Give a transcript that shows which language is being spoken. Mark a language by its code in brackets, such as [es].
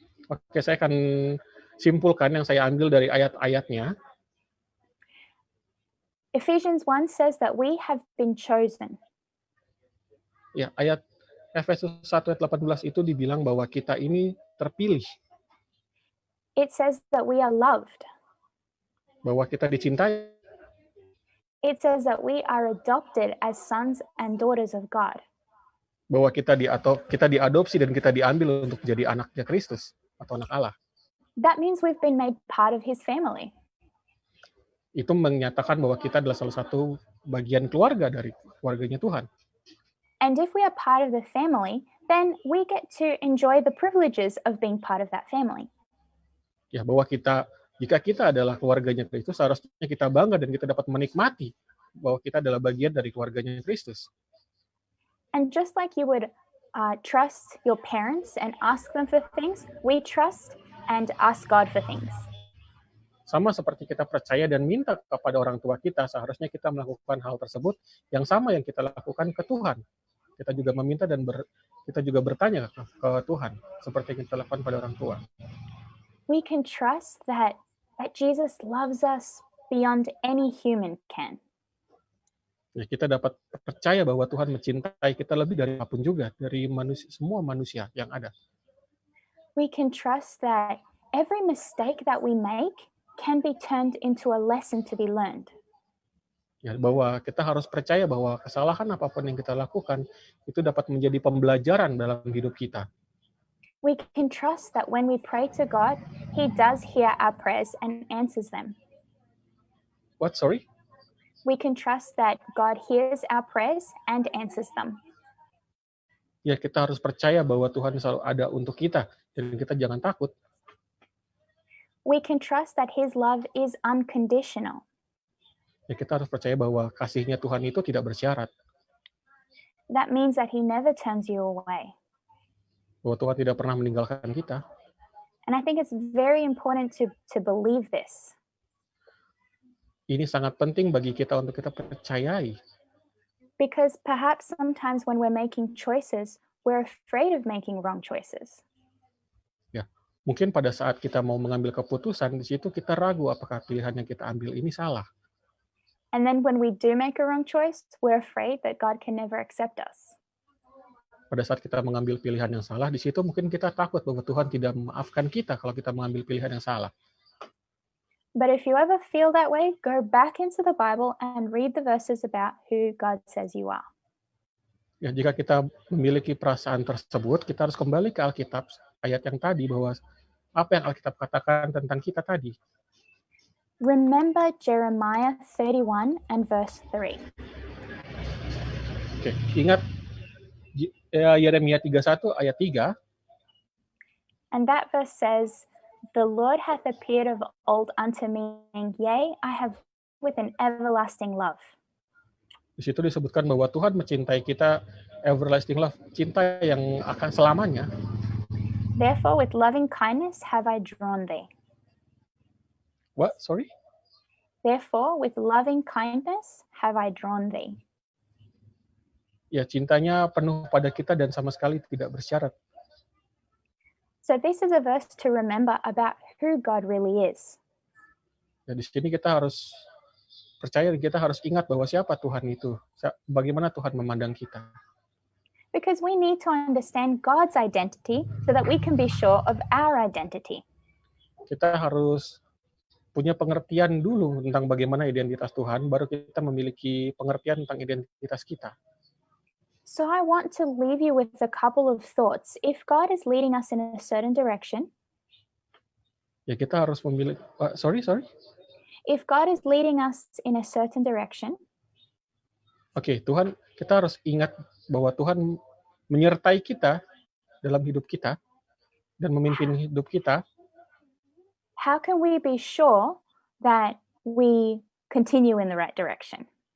[id] Oke, saya akan simpulkan yang saya ambil dari ayat-ayatnya. [en] Ephesians 1 says that we have been chosen. [id] Ya, ayat Efesus 1 ayat 18 itu dibilang bahwa kita ini terpilih. [en] It says that we are loved. [id] Bahwa kita dicintai. [en] It says that we are adopted as sons and daughters of God. [id] Bahwa kita diadopsi dan kita diambil untuk jadi anaknya Kristus atau anak Allah. [en] That means we've been made part of his family. [id] Itu menyatakan bahwa kita adalah salah satu bagian keluarga dari keluarganya Tuhan. [en] And if we are part of the family, then we get to enjoy the privileges of being part of that family. [id] Ya, bahwa jika kita adalah keluarganya Kristus, seharusnya kita bangga dan kita dapat menikmati bahwa kita adalah bagian dari keluarganya Kristus. [en] And just like you would trust your parents and ask them for things, we trust and ask God for things. [id] Sama seperti kita percaya dan minta kepada orang tua kita, seharusnya kita melakukan hal tersebut yang sama yang kita lakukan ke Tuhan. Kita juga meminta dan kita juga bertanya ke Tuhan, seperti yang kita lakukan pada orang tua. [en] We can trust that Jesus loves us beyond any human can. [id] Ya, kita dapat percaya bahwa Tuhan mencintai kita lebih dari apapun juga, dari semua manusia yang ada. [en] We can trust that every mistake that we make can be turned into a lesson to be learned. [id] Ya, bahwa kita harus percaya bahwa kesalahan apapun yang kita lakukan itu dapat menjadi pembelajaran dalam hidup kita. [en] We can trust that when we pray to God, He does hear our prayers and answers them. What? Sorry? We can trust that God hears our prayers and answers them. [id] Ya, kita harus percaya bahwa Tuhan selalu ada untuk kita dan kita jangan takut. [en] We can trust that His love is unconditional. [id] Ya, kita harus percaya bahwa kasihnya Tuhan itu tidak bersyarat. [en] That means that He never turns you away. [id] Bahwa Tuhan tidak pernah meninggalkan kita. [en] And I think it's very important to believe this. [id] Ini sangat penting bagi kita untuk kita percayai. [en] Because perhaps sometimes when we're making choices, we're afraid of making wrong choices. [id] Ya, mungkin pada saat kita mau mengambil keputusan, di situ kita ragu apakah pilihan yang kita ambil ini salah. [en] And then when we do make a wrong choice, we're afraid that God can never accept us. [id] Pada saat kita mengambil pilihan yang salah, di situ mungkin kita takut bahwa Tuhan tidak memaafkan kita kalau kita mengambil pilihan yang salah. [en] But if you ever feel that way, go back into the Bible and read the verses about who God says you are. [id] Ya, jika kita memiliki perasaan tersebut, kita harus kembali ke Alkitab, ayat yang tadi, bahwa apa yang Alkitab katakan tentang kita tadi. [en] Remember Jeremiah 31 and verse 3. [id] Oke, ingat Yeremia 31 ayat 3. [en] And that verse says, "The Lord hath appeared of old unto me, and yea, I have with an everlasting love." [id] Di situ disebutkan bahwa Tuhan mencintai kita, [en] everlasting love, [id] cinta yang akan selamanya. [en] Therefore, with loving kindness have I drawn thee. What? Sorry? Therefore, with loving kindness have I drawn thee. [id] Ya, cintanya penuh pada kita dan sama sekali tidak bersyarat. [en] So this is a verse to remember about who God really is. [id] Ya, di sini kita harus percaya, kita harus ingat bahwa siapa Tuhan itu, bagaimana Tuhan memandang kita. [en] Because we need to understand God's identity so that we can be sure of our identity. [id] Kita harus punya pengertian dulu tentang bagaimana identitas Tuhan, baru kita memiliki pengertian tentang identitas kita. [en] So I want to leave you with a couple of thoughts. If God is leading us in a certain direction, [id] Ya, kita harus memilih. Sorry. [en] If God is leading us in a certain direction, [id] Oke, Tuhan, kita harus ingat bahwa Tuhan menyertai kita dalam hidup kita dan memimpin hidup kita. [en] how can we be sure that we continue in the right direction?